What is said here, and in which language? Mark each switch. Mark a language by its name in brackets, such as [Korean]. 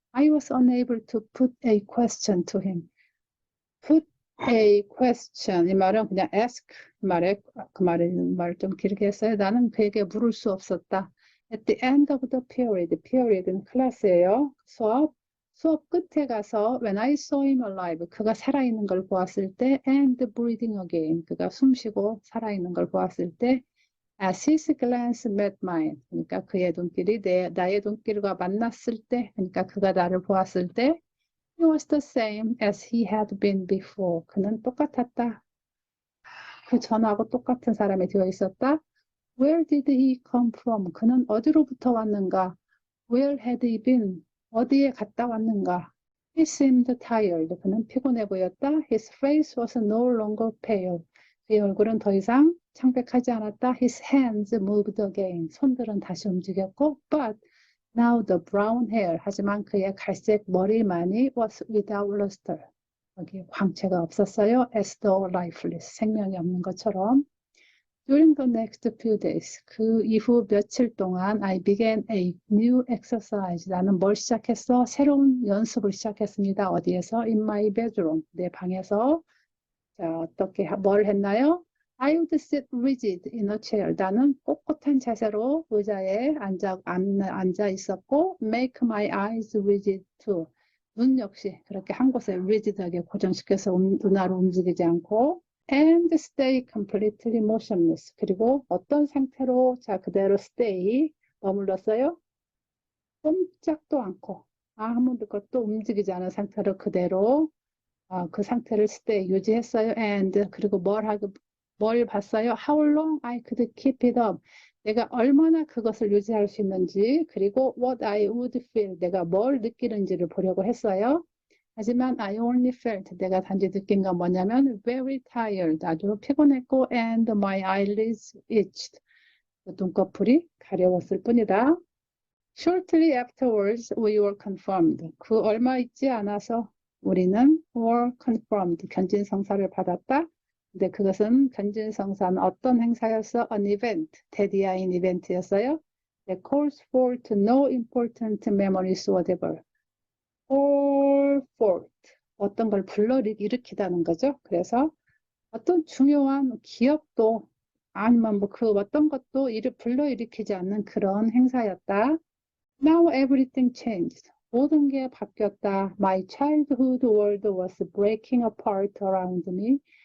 [English] I was unable to put a question to him. Put a question. [Korean] 이 말은 그냥 ask 말을 좀 길게 했어요. 나는 그에게 물을 수 없었다. [English] At the end of the period. [Korean] period는 클래스예요. 수업 끝에 가서 [English] when I saw him alive. [Korean] 그가 살아있는 걸 보았을 때 [English] and breathing again. [Korean] 그가 숨쉬고 살아있는 걸 보았을 때 [English] as his glance met mine. [Korean] 그러니까 그의 눈길이 나의 눈길과 만났을 때, 그러니까 그가 나를 보았을 때 [English] He was the same as he had been before. [Korean] 그는 똑같았다. 그 전하고 똑같은 사람이 되어 있었다. [English] Where did he come from? [Korean] 그는 어디로부터 왔는가? [English] Where had he been? [Korean] 어디에 갔다 왔는가? [English] He seemed tired. [Korean] 그는 피곤해 보였다. [English] His face was no longer pale. [Korean] 그의 얼굴은 더 이상 창백하지 않았다. [English] His hands moved again. [Korean] 손들은 다시 움직였고, [English] but now the brown hair. [Korean] 하지만 그의 갈색 머리만이 [English] was without luster. [Korean] 여기 광채가 없었어요. [English] As though lifeless. [Korean] 생명이 없는 것처럼. [English] During the next few days. [Korean] 그 이후 며칠 동안 [English] I began a new exercise. [Korean] 나는 뭘 시작했어? 새로운 연습을 시작했습니다. 어디에서? [English] In my bedroom. [Korean] 내 방에서. 자, 뭘 했나요? [English] I would sit rigid in a chair. [Korean] 나는 꼿꼿한 자세로 의자에 앉아 있었고, [English] make my eyes rigid too. [Korean] 눈 역시 그렇게 한 곳에 rigid하게 고정시켜서 눈알을 움직이지 않고, [English] and stay completely motionless. [Korean] 그리고 어떤 상태로 자 그대로 stay 머물렀어요? 꼼짝도 않고 아무것도 움직이지 않은 상태로 그대로 그 상태를 stay 유지했어요. and 그리고 뭘 봤어요? [English] How long I could keep it up. [Korean] 내가 얼마나 그것을 유지할 수 있는지, 그리고 [English] what I would feel. [Korean] 내가 뭘 느끼는지를 보려고 했어요. [English] 하지만 I only felt. [Korean] 내가 단지 느낀 건 뭐냐면 [English] very tired. [Korean] 아주 피곤했고 [English] and my eyelids itched. [Korean] 눈꺼풀이 가려웠을 뿐이다. [English] Shortly afterwards, we were confirmed. [Korean] 그 얼마 있지 않아서 우리는 [English] were confirmed. [Korean] 견진성사를 받았다. 근데 그것은 변진성사는 어떤 행사였어? [English] An event, [Korean] 대디아인 이벤트였어요. [English] That calls forth no important memories whatever. [Korean] Call forth, 어떤 걸 불러일으키다는 거죠. 그래서 어떤 중요한 기억도 아니면 뭐 그 어떤 것도 불러일으키지 않는 그런 행사였다. [English] Now everything changed. [Korean] 모든 게 바뀌었다. [English] My childhood world was breaking apart around me.